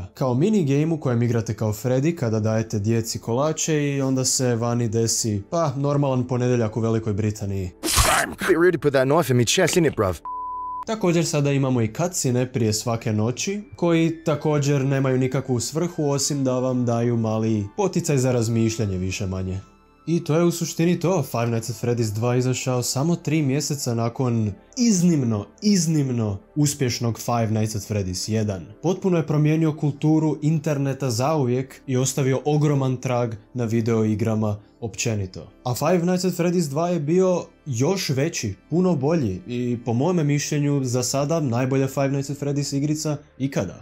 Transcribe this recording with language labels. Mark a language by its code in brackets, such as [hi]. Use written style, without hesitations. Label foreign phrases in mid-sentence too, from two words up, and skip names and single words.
[hr] Kao minigame u kojem igrate kao Freddy kada dajete djeci kolače i onda se vani desi, pa normalan ponedjeljak u Velikoj Britaniji. Također sada imamo i cutscene prije svake noći, koji također nemaju nikakvu svrhu osim da vam daju mali poticaj za razmišljanje više manje. I to je u suštini to. Five Nights at Freddy's 2 izašao samo 3 mjeseca nakon iznimno uspješnog Five Nights at Freddy's 1. Potpuno je promijenio kulturu interneta zauvijek i ostavio ogroman trag na videoigrama općenito. A Five Nights at Freddy's 2 je bio još veći, puno bolji i po mojem mišljenju za sada najbolja Five Nights at Freddy's igrica ikada.